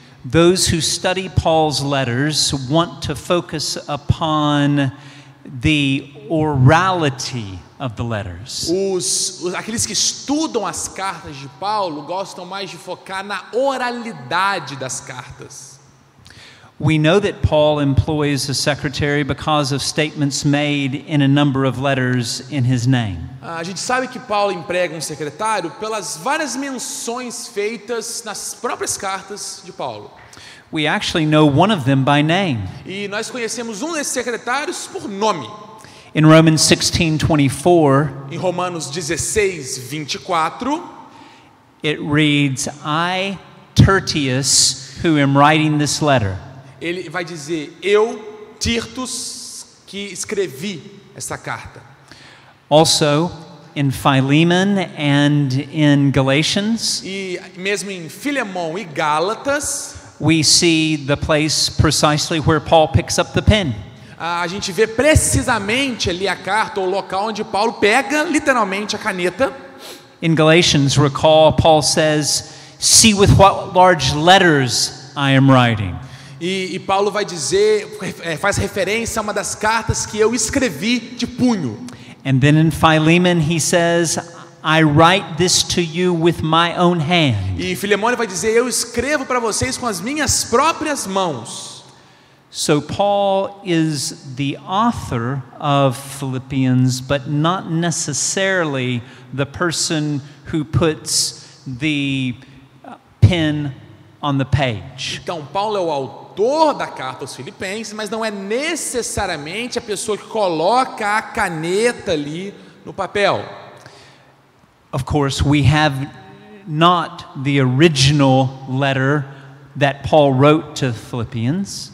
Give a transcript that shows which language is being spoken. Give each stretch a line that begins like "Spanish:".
English: those who study Paul's letters want to focus upon the orality of the letters.
Portuguese: aqueles que estudam as cartas de Paulo gostam mais de focar na oralidade das cartas.
English: We know that Paul employs a secretary because of statements made in a number of letters in his name.
Portuguese: A gente sabe que Paulo emprega um secretário pelas várias menções feitas nas próprias cartas de Paulo.
English: We actually know one of them by name.
Portuguese: E nós conhecemos um desses secretários por nome.
English: In Romans 16:24,
Portuguese: Em Romanos 16:24,
English: it reads, I, Tertius, who am writing this letter.
Portuguese: ele vai dizer: eu, Tirtus, que escrevi essa carta.
English: Also, in Philemon and in Galatians,
Portuguese: E mesmo em Filemão e Gálatas,
English: we see the place precisely where Paul picks up the pen.
Portuguese: a gente vê precisamente ali a carta, ou o local onde Paulo pega literalmente a caneta.
English: In Galatians, recall, Paul says, "See with what large letters I am writing."
Portuguese: E Paulo vai dizer, faz referência a uma das cartas que eu escrevi de punho.
English: And then in Philemon he says, "I write this to you with my own hand."
Portuguese: E Filemão vai dizer, eu escrevo para vocês com as minhas próprias mãos.
English: So Paul is the author of Philippians, but not necessarily the person who puts the pen on the page.
Portuguese: Então Paulo é o autor da carta aos Filipenses, mas não é necessariamente a pessoa que coloca a caneta ali no papel.
English: Of course, we have not the original letter that Paul wrote to Philippians.